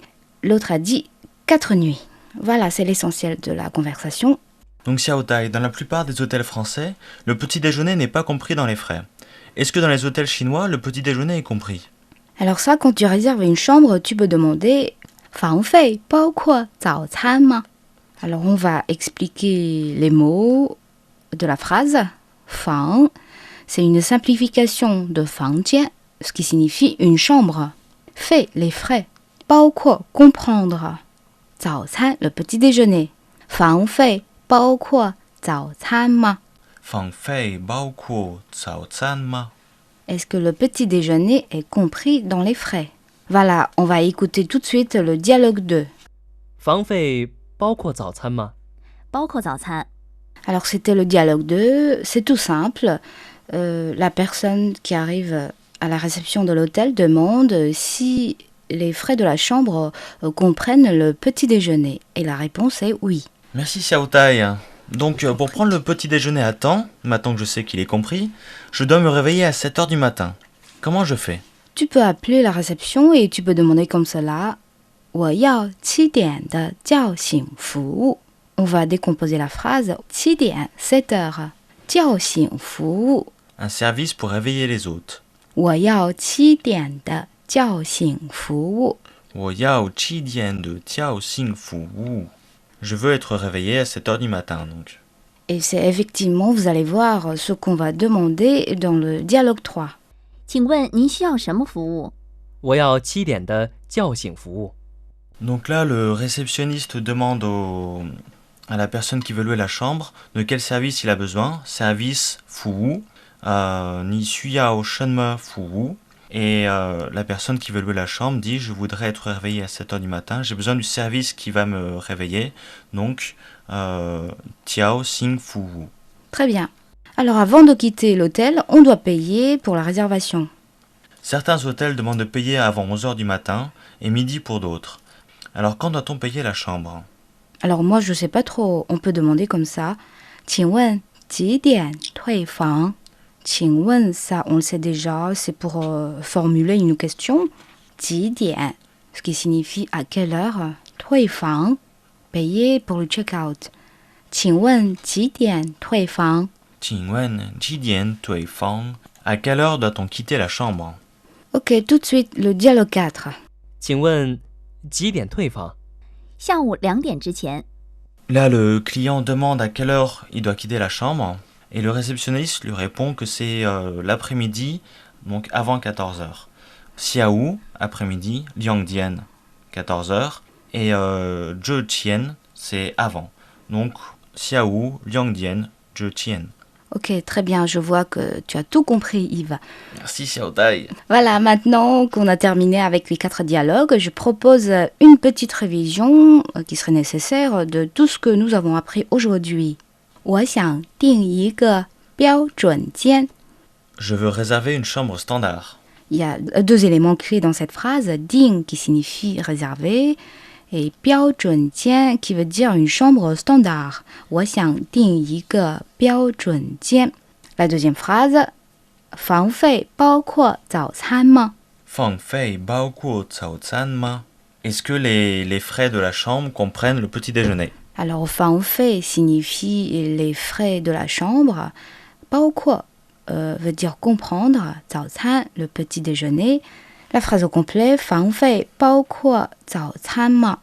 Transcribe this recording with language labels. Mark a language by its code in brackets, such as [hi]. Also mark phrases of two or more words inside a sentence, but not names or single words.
[fr] L'autre a dit 4 nuits. Voilà, c'est l'essentiel de la conversation. Donc Xiaotai, dans la plupart des hôtels français, le petit déjeuner n'est pas compris dans les frais. Est-ce que dans les hôtels chinois, le petit déjeuner est compris? Alors ça, quand tu réserves une chambre, tu peux demander « [zh] 房费包括早餐吗? [fr] » Alors on va expliquer les mots de la phrase. « Fang », c'est une simplification de « fangjian », ce qui signifie une chambre. « Fei », les frais. « [zh] 包括 [fr] », comprendre. « [zh] 早餐 [fr] », le petit déjeuner. « [zh] 房费 » 包括早餐吗? 房费包括早餐吗? [fr] Est-ce que le petit déjeuner est compris dans les frais? Voilà, on va écouter tout de suite le dialogue 2. [zh] 房费包括早餐吗？包括早餐。 [fr] Alors c'était le dialogue 2, c'est tout simple. La personne qui arrive à la réception de l'hôtel demande si les frais de la chambre comprennent le petit déjeuner. Et la réponse est oui. Merci Xiaotai. Donc pour prendre le petit déjeuner à temps, maintenant que je sais qu'il est compris, je dois me réveiller à 7 heures du matin. Comment je fais? tu peux appeler la réception et tu peux demander comme cela. [zh] 我要7点的叫醒服务. [fr] On va décomposer la phrase 7 点 7 heures. [zh] 叫醒服务. [fr] Un service pour réveiller les hôtes. [zh] 我要7点的叫醒服务. 我要7点的叫醒服务. [fr] Je veux être réveillé à 7 heures du matin, donc. Et c'est effectivement, vous allez voir ce qu'on va demander dans le dialogue 3. [zh] 请问您需要什么服务？我要7点的叫醒服务。 [fr] Donc là, le réceptionniste demande à la personne qui veut louer la chambre de quel service il a besoin. [zh] Service 服务, ni 需要什么服务. [fr] Et la personne qui veut louer la chambre dit je voudrais être réveillé à 7 heures du matin. J'ai besoin du service qui va me réveiller. Donc, [zh] 叫醒服务. [fr] Très bien. Alors avant de quitter l'hôtel, on doit payer pour la réservation. Certains hôtels demandent de payer avant 11 heures du matin et midi pour d'autres. Alors quand doit-on payer la chambre? Alors moi je sais pas trop, on peut demander comme ça. [zh] 请问几点退房？ [fr] 请问 ça on le sait déjà, c'est pour formuler une question. 几点 ce qui signifie à quelle heure. 退房 payer pour le check-out. [zh] 请问几点退房？请问几点退房? [fr] À quelle heure doit-on quitter la chambre? Ok, tout de suite le dialogue 4. [zh] 请问几点退房？下午2点之前。 [fr] Là, le client demande à quelle heure il doit quitter la chambre et le réceptionniste lui répond que c'est l'après-midi, donc avant 14h. Xiaou, après-midi, Liangdian, 14h, et Zheqian, c'est avant. [zh] Donc, 下午, 两点, 之前. [fr] Ok, très bien, je vois que tu as tout compris Yves. Merci Xiaotai. Voilà, maintenant qu'on a terminé avec les 4 dialogues, je propose une petite révision qui serait nécessaire de tout ce que nous avons appris aujourd'hui. [zh] 我想订一个标准间. [fr] Je veux réserver une chambre standard. Il y a 2 éléments clés dans cette phrase. 订 qui signifie réserver et 标准间 qui veut dire une chambre standard. [zh] 我想订一个标准间. [fr] La deuxième phrase. [zh] 房费包括早餐吗？房费包括早餐吗? [fr] Est-ce que les frais de la chambre comprennent le petit déjeuner? Alors, 房费 signifie les frais de la chambre. 包括 veut dire comprendre. 早餐 le petit déjeuner. La phrase au complet. [zh] 房费包括早餐吗?